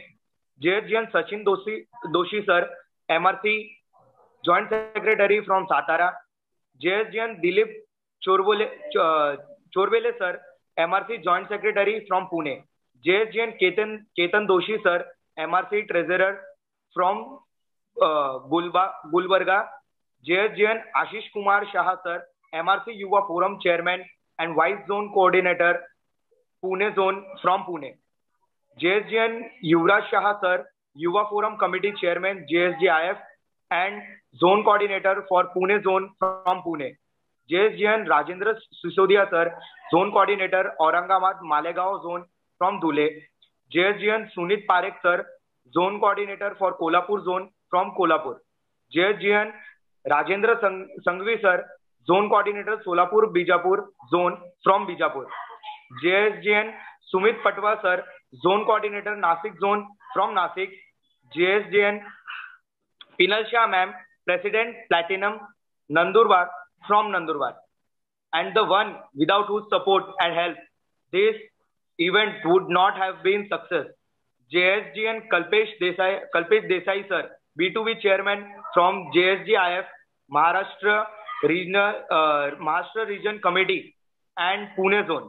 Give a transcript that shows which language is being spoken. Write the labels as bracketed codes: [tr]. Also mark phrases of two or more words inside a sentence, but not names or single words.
[en] JSGN Sachin Doshi Sir, MRC Joint Secretary from Satara. JSGN Dilip Chorvele Sir, MRC Joint Secretary from Pune. JSGN Ketan Doshi Sir, MRC Treasurer from Gulbarga. JSGN Ashish Kumar Shah Sir, MRC Yuva Forum Chairman and Vice Zone Coordinator, Pune Zone from Pune. JSGN Yuvraj Shah Sir, Yuva Forum Committee Chairman, JSGIF and Zone Coordinator for Pune Zone from Pune. JSGN Rajendra Sisodia Sir, Zone Coordinator, Aurangabad Malegaon Zone from Dhule. JSGN Sunit Parekh Sir, Zone Coordinator for Kolhapur Zone from Kolhapur. JSGN Rajendra Sanghvi Sir, Zone Coordinator Solapur Bijapur Zone from Bijapur. JSGN Sumit Patwa Sir, Zone Coordinator Nasik Zone from Nasik. JSGN Pinal Shah Ma'am, President Platinum Nandurbar from Nandurbar. And the one without whose support and help this event would not have been success. JSGN Kalpesh Desai Sir, B2B Chairman from JSGIF, Maharashtra Region Committee and Pune Zone.